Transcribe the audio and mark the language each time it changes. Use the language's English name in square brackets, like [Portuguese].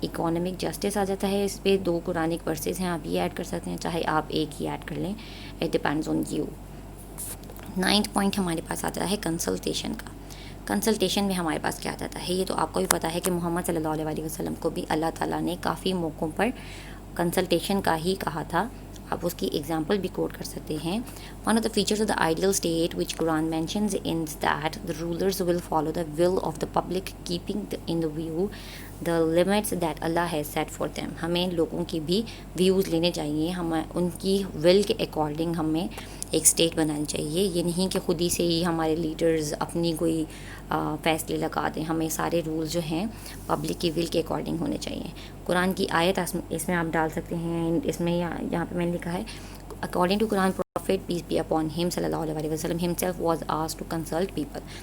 [Urdu] Economic justice آ جاتا ہے, اس پہ 2 قرآنک ورسز ہیں, آپ یہ ایڈ کر سکتے ہیں, چاہے آپ ایک ہی ایڈ کر لیں, [English] It depends on you. [Urdu] 9th point ہمارے پاس آ جاتا ہے کنسلٹیشن کا. کنسلٹیشن میں ہمارے پاس کیا جاتا ہے, یہ تو آپ کو بھی پتہ ہے کہ محمد صلی اللہ علیہ وسلم کو بھی اللہ تعالیٰ نے کافی موقعوں پر کنسلٹیشن کا ہی کہا تھا. آپ اس کی ایگزامپل بھی کوٹ کر سکتے ہیں. [English] One of the features of the ideal state which Quran mentions in that the rulers will follow the will of the public keeping in the view the limits that Allah has set for them. [Urdu] ہمیں لوگوں کی بھی views لینے چاہیے, ہمیں ان کی ول کے according ہمیں ایک اسٹیٹ بنانی چاہیے. یہ نہیں کہ خود ہی سے ہی ہمارے لیڈرز اپنی کوئی فیصلے لگا دیں. ہمیں سارے رولز جو ہیں پبلک کی ول کے اکارڈنگ ہونے چاہیے. قرآن کی آیت اس میں آپ ڈال سکتے ہیں. اس میں یہاں پہ میں نے لکھا ہے, [English] According to Quran prophet peace be upon him صلی اللہ علیہ وسلم himself was asked to consult people.